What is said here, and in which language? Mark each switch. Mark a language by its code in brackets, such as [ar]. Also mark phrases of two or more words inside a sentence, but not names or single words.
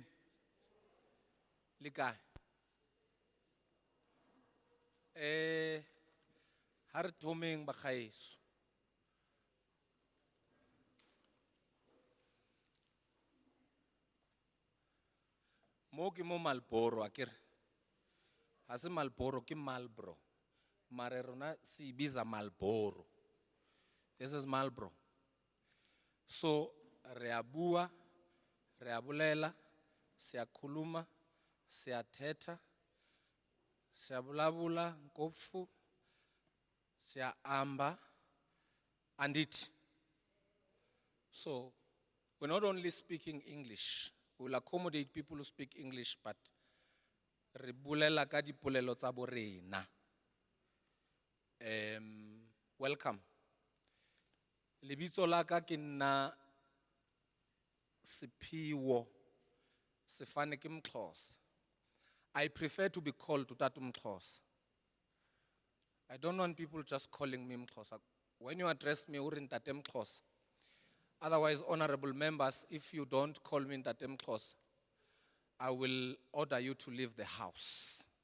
[st] Likai. Ha re thomeng bagaeso. Mo ke mo Malboro akere. Ha se Malboro ke Marlboro. Mare rona se ibiza Malboro. [en] This is Marlboro. [st] So re a bua, re a bolela, [zu] se a khuluma, [xh] se a thetha, [st] se a bulabula nkopfu, se a amba, [en] and it. So we're not only speaking English, we will accommodate people who speak English, but [st] re bulela ka dipolelo tsa bo rena. [en] Welcome. [st] Lebitso la ka ke nna Siphiwo Sefane ke Mxhosa. [en] I prefer to be called Utatu Mxhosa. I don't want people just calling me Mxhosa. When you address me, Ntate Mxhosa. Otherwise, honorable members, if you don't call me Ntate Mxhosa, I will order you to leave the house.